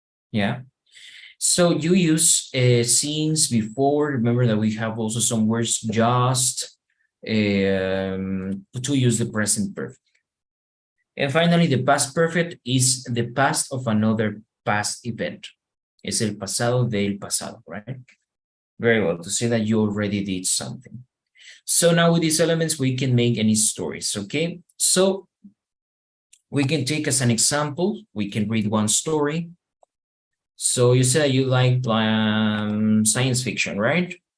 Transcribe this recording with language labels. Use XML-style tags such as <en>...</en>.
<en>Yeah. So you use since, before. Remember that we have also some words just to use the present perfect. And finally, the past perfect is the past of another past event.</en> <es>Es el pasado del pasado,</es> <en>right? Very well, to say that you already did something. So now with these elements, we can make any stories, okay? So we can take as an example, we can read one story. So you said you like science fiction, right?</en>